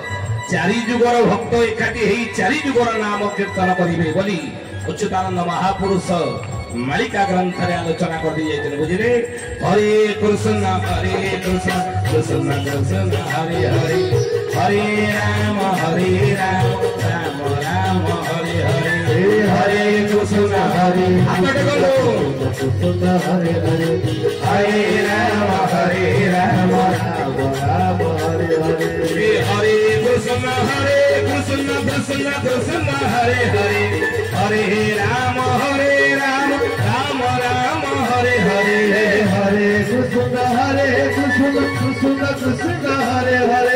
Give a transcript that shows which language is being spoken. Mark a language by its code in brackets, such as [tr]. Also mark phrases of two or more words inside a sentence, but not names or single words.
[or] ଏକାଠି ହେଇ ଚାରି ଯୁଗର ନାମ କୀର୍ତ୍ତନ କରିବେ ବୋଲି ଅଚ୍ୟୁତାନନ୍ଦ ମହାପୁରୁଷ ମାଳିକା ଗ୍ରନ୍ଥରେ ଆଲୋଚନା କରିଦେଇଯାଇଥିଲେ ବୁଝିଲେ [sa] ହରେ କୃଷ୍ଣ କୃଷ୍ଣ କୃଷ୍ଣ ହରେ ହରେ ହରେ ରାମ ରାମ ରାମ ହରେ ହରେ ହରେ କୃଷ୍ଣ ହରେ [or] ହାତ ଟେକନ୍ତୁ [sa] कृष्ण हरे हरे ହରେ ରାମ ରାମ राम हरे हरे हरे कृष्ण कृष्ण कृष्ण हरे हरे हरे राम राम राम हरे हरे हरे कृष्ण कृष्ण कृष्ण हरे हरे